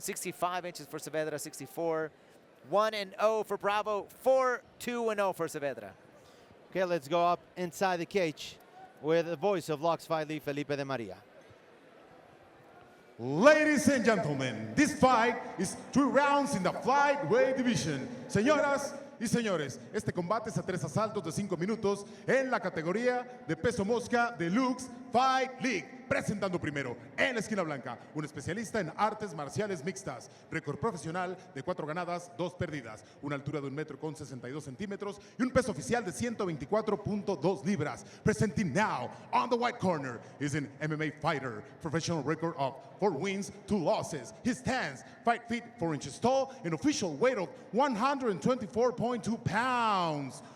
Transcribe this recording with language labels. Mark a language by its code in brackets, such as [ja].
[en] 65 inches for Saavedra, 64. 1-0 for Bravo, 4-2-0 for Saavedra. Okay, let's go up inside the cage with the voice of Lux Fight League, Felipe de Maria. Ladies and gentlemen, this fight is 2 rounds in the flyweight division. [es] Señoras y señores, este combate es a 3 asaltos de 5 minutos en la categoría de peso mosca de Lux Fight League. Presentando primero, en la esquina blanca, un especialista en artes marciales mixtas, récord profesional de 4 ganadas, 2 perdidas, una altura de 1,62 metros y un peso oficial de 124.2 libras. [en] Presenting now, on the white corner, is an MMA fighter, professional record of 4 wins, 2 losses. He stands 5 feet 4 inches tall, an official weight of 124.2 pounds.